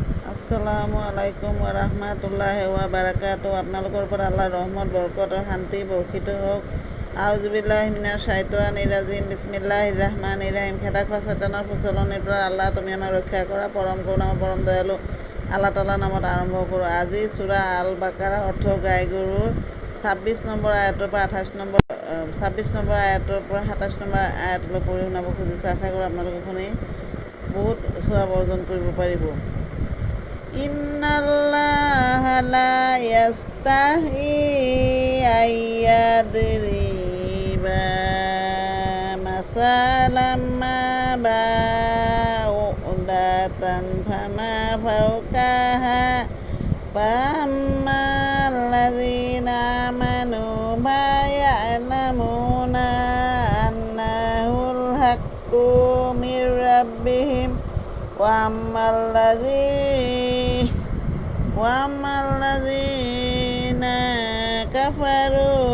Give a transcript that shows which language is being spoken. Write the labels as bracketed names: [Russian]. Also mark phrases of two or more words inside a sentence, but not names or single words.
[Arabic] السلام عليكم ورحمة الله وبركاته. [Assamese] আপোনালোকৰ পৰা আল্লাহৰ ৰহমত বৰকত আৰু শান্তি বৰ্ষিত হওক। [Arabic] أعوذ بالله من الشيطان الرجيم بسم الله الرحمن الرحيم. [Assamese] খেদা খোৱা শয়তানৰ প্ৰচলনিৰ পৰা আল্লাহ তুমি আমাক ৰক্ষা কৰা। পৰম কৰুণা পৰম দয়ালু আল্লাহ তাআলাৰ নামত আৰম্ভ কৰোঁ। আজি সূৰা আল বাকাৰা অৰ্থ গাই গৰুৰ 26 নম্বৰ আয়াতৰ পৰা 27 নম্বৰ আয়াতলৈ পঢ়ি শুনাব খুজিছোঁ। আশা কৰোঁ আপোনালোকে শুনি বহুত সোৱাব অৰ্জন কৰিব পাৰিব। [Arabic] إن الله لا يستحيي أن يضرب مثلا ما بعوضة فما فوقها فأما الذين آمنوا فيعلمون أنه الحق من ربهم وأما الذين كفروا